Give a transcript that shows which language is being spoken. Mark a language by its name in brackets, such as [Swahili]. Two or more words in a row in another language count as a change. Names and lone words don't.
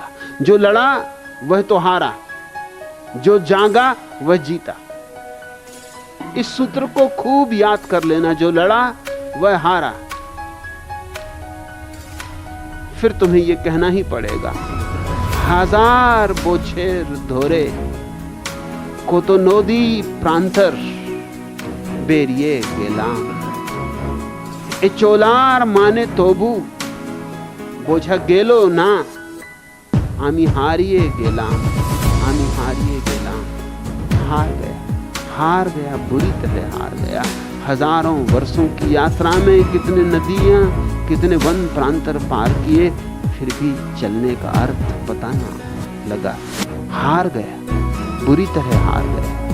[Hindi] जो लड़ा वह तो हारा, जो जागा वह जीता। इस सूत्र को खूब याद कर लेना, जो लड़ा वह हारा। फिर तुम्हें यह कहना ही पड़ेगा, [Bangla] হাজার বছর ধরে কত তো নদী প্রান্তর বেরিয়ে গেলাম। এ চলার মানে তবু বোঝা গেল না, আমি হারিয়ে গেলাম, আমি হারিয়ে গেলাম। [Hindi] हार गया, बुरी तरह हार गया। हजारों वर्षों की यात्रा में कितने नदियां, कितने वन प्रांतर पार किए, फिर भी चलने का अर्थ पता ना लगा। हार गया, बुरी तरह हार गया।